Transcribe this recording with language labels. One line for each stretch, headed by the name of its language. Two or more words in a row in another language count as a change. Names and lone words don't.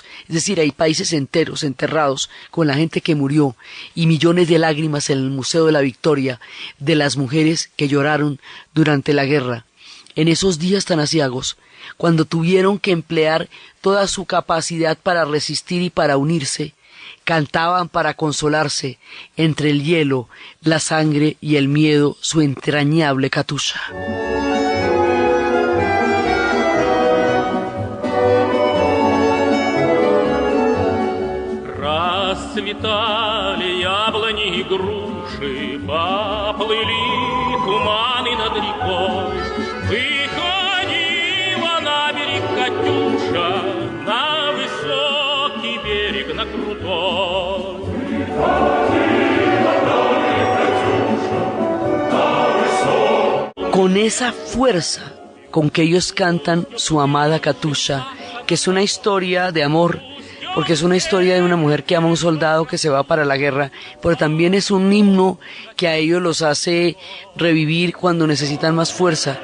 Spanish: Es decir, hay países enteros enterrados con la gente que murió, y millones de lágrimas en el Museo de la Victoria de las mujeres que lloraron durante la guerra. En esos días tan aciagos, cuando tuvieron que emplear toda su capacidad para resistir y para unirse, cantaban para consolarse entre el hielo, la sangre y el miedo su entrañable Katusha.
Russian: Расцветали яблони и груши, поплыли туманы над рекой. Выходила на берег Катюша, на высокий берег, на крутой.
Spanish: Con esa fuerza con que ellos cantan su amada Katusha, que es una historia de amor, porque es una historia de una mujer que ama a un soldado que se va para la guerra, pero también es un himno que a ellos los hace revivir cuando necesitan más fuerza.